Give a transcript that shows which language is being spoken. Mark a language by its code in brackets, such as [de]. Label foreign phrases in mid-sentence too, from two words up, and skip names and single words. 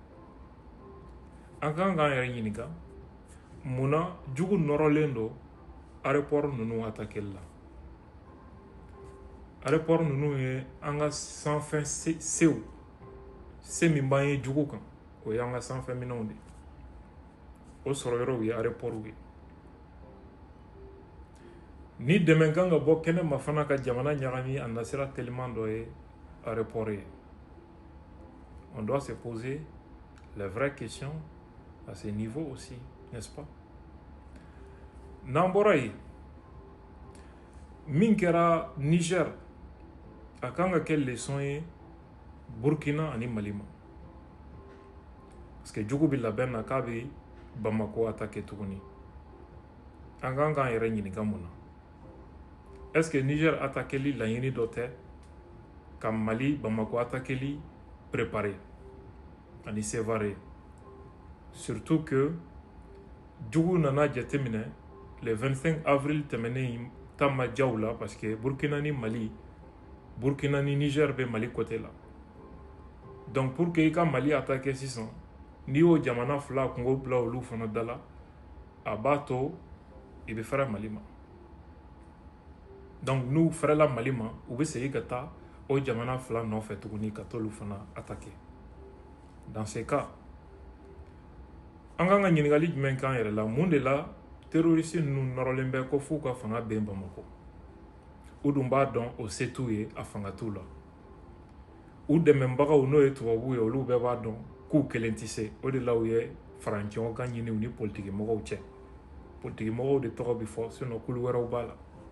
[bm] An kan k'an yɛrɛ ɲininka mun na jugu nɔrɔlen don aéroport ninnu attaqué la aéroport ninnu ye an ka sanfɛ sew se min b'an ye jugu kan o y'an ka sanfɛ minɛnw de o sɔrɔ yɔrɔw ye aéroport ye ni dɛmɛ kan ka bɔ kɛnɛma fana ka jamana ɲagami a nasira teliman dɔ ye aéroport ye [fr] on doit se poser les vraies questions à ce niveau aussi, n'est-ce pas? [bm] N'an bɔra yen min kɛra Niger a kan ka kɛ leçon ye Burkina ani Mali ma parce que jugu bɛ labɛn na k'a bɛ Bamako attaquer tuguni an kan k'an yɛrɛ ɲininka mun na [fr] est-ce que [bm] Niger attaqueli laɲini dɔ tɛ ka Mali Bamako attaqueli préparer ani sévarer [fr] surtout que [bm] jugu nana jateminɛ [fr] le 25 avril [bm] tɛmɛnen ta ma diyaw la [fr] parce que [bm] Burkina ni Mali Burkina ni Niger bɛ Mali côté la [fr] donc pour que [bm] i ka Mali attaquer sisan n'i y'o jamana fila kungo bila olu fana da la a b'a to i bɛ fɛrɛ Mali ma donc n'u fɛrɛla Mali ma u bɛ segin ka taa o jamana fila nɔfɛ tuguni ka t'olu fana attaquer [fr] dans ce cas [bm] an kan ka ɲininkali jumɛn k'an yɛrɛ la mun de la terroriste ninnu nɔrɔlen bɛ ko f'u ka fanga ben Bamako u dun b'a dɔn o se t'u ye a fanga t'u la u dɛmɛbagaw n'o ye tubabuw ye olu bɛɛ b'a dɔn k'u kelen tɛ se o de la u ye faraɲɔgɔn kan ɲini u ni politikimɔgɔw cɛ politikimɔgɔw de tɔgɔ bɛ fɔ sinon kulu wɛrɛw b'a la